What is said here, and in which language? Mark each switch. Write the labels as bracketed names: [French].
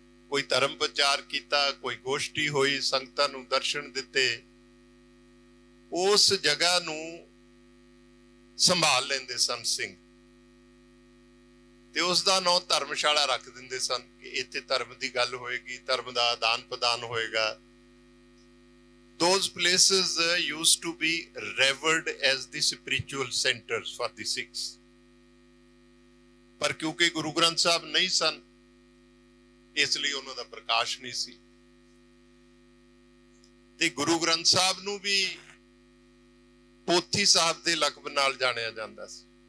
[Punjabi] ਕੋਈ ਧਰਮ ਪ੍ਰਚਾਰ ਕੀਤਾ, ਕੋਈ ਗੋਸ਼ਟੀ ਹੋਈ, ਸੰਗਤਾਂ ਨੂੰ ਦਰਸ਼ਨ ਦਿੱਤੇ, ਉਸ ਜਗ੍ਹਾ ਨੂੰ ਸੰਭਾਲ ਲੈਂਦੇ ਸਨ ਸਿੰਘ, ਤੇ ਉਸ ਦਾ ਨਾਂ ਧਰਮਸ਼ਾਲਾ ਰੱਖ ਦਿੰਦੇ ਸਨ ਕਿ ਇੱਥੇ ਧਰਮ ਦੀ ਗੱਲ ਹੋਏਗੀ, ਧਰਮ ਦਾ ਆਦਾਨ ਪ੍ਰਦਾਨ ਹੋਏਗਾ। [English] Those places used to be revered as the spiritual centers for the Sikhs. [Punjabi] ਪਰ ਕਿਉਂਕਿ ਗੁਰੂ ਗ੍ਰੰਥ ਸਾਹਿਬ ਨਹੀਂ ਸਨ, ਇਸ ਲਈ ਉਹਨਾਂ ਦਾ ਪ੍ਰਕਾਸ਼ ਨਹੀਂ ਸੀ, ਤੇ ਗੁਰੂ ਗ੍ਰੰਥ ਸਾਹਿਬ ਨੂੰ ਵੀ ਪੋਥੀ ਸਾਹਿਬ ਦੇ ਲਕਬ ਨਾਲ ਜਾਣਿਆ ਜਾਂਦਾ ਸੀ।